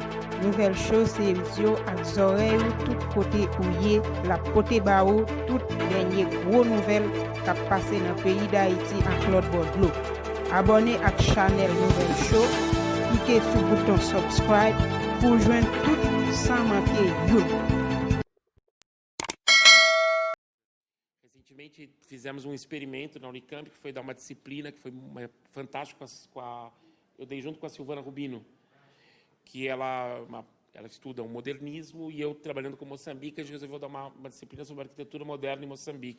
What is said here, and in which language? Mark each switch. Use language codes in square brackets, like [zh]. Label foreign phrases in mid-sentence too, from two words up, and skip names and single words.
[ht] Nouvel show se yo ak zorey ou tout kote ou ye, la pote ba ou tout denye gros nouvel kap pase nan peyi d'Haïti ak lot bod lo. Abone ak chanel Nouvel Show, klike sou bouton subscribe pou jwen tout san manke yon. [pt] Recentemente fizemos um experimento na Unicamp, que foi dar uma disciplina que foi fantástica eu dei junto com a Silvana Rubino, que ela estuda o modernismo, e eu, trabalhando com Moçambique, a gente resolveu dar uma disciplina sobre arquitetura moderna em Moçambique.